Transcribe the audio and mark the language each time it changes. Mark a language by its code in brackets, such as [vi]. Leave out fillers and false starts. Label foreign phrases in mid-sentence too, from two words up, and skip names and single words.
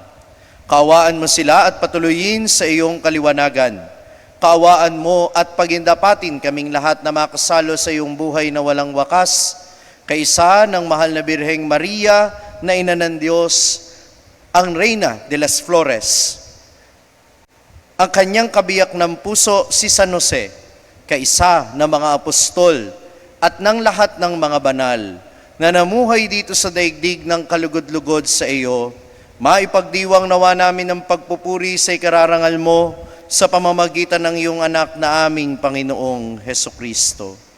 [tl] Kaawaan mo sila at patuloyin sa iyong kaliwanagan. Kaawaan mo at pagindapatin kaming lahat na makasalo sa iyong buhay na walang wakas, kaisa ng mahal na Birheng Maria na ina ng Diyos, ang Reyna de las Flores. Ang kanyang kabiyak ng puso si San Jose, kaisa ng mga apostol at ng lahat ng mga banal na namuhay dito sa daigdig ng kalugod-lugod sa iyo, maipagdiwang nawa namin ang pagpupuri sa ikararangal mo sa pamamagitan ng iyong anak na aming Panginoong Hesukristo.